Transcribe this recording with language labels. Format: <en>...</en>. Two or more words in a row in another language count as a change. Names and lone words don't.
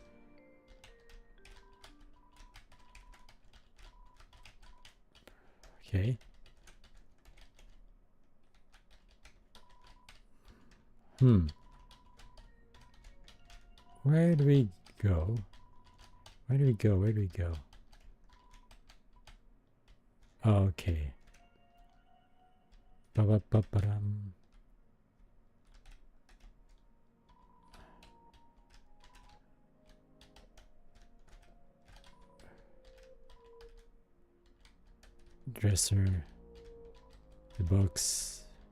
<en>Okay. Where do we go? Where do we go? Where do we go? Okay. Ba-ba-ba-ba-dum. Dresser, the books.</en>